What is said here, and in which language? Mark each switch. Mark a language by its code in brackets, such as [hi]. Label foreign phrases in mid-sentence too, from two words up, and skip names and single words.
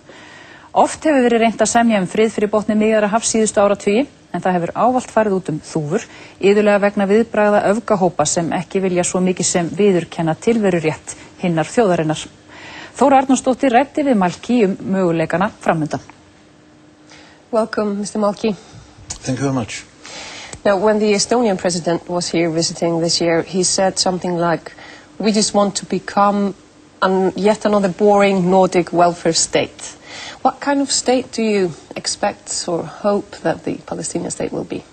[is] Oft hefur verið reynt að semja frið fyrir botni Miðjarðarhafs síðustu áratugi, en það hefur ávallt farið út þúfur, iðulega vegna viðbragða öfgahópa sem ekki vilja svo mikið sem viðurkenna tilverurétt hinnar þjóðarinnar. Þóra Arnórsdóttir ræddi við Malki möguleikana framundan. [en] Welcome, Mr. Malki. Thank you very much. Now, when the Estonian president was here visiting this year, he said something like, "We just want to become yet another boring Nordic welfare state." What kind of state do you expect or hope that the Palestinian state will be?